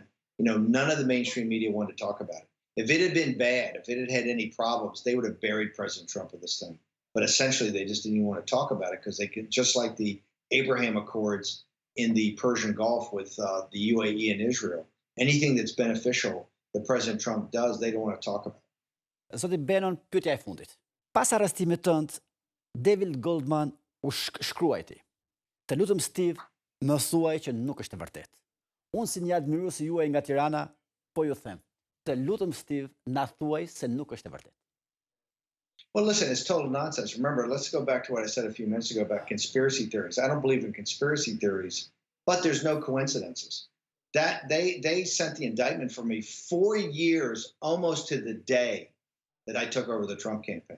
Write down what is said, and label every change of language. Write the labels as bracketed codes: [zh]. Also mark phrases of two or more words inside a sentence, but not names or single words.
[en] None of the mainstream media wanted to talk about it. If it had been bad, if it had had any problems, they would have buried President Trump with this thing. But essentially, they just didn't even want to talk about it because they could, just like the Abraham Accords in the Persian Gulf with the UAE and Israel, anything that's beneficial that President Trump does, they don't want to talk about. [sq] Zoti Bannon, pyetja e fundit. Pas arrestimit tënd, David Goldman u shkruajti: "Të lutem Steve, më thuaj që nuk është e vërtetë. Unë si një admirues i juaj nga Tirana, po ju them, të lutem Steve, na thuaj se nuk është e vërtetë." [en] Well, listen, it's total nonsense. Remember, let's go back to what I said a few minutes ago about conspiracy theories. I don't believe in conspiracy theories, but there's no coincidences. That they sent the indictment for me 4 years, almost to the day that I took over the Trump campaign.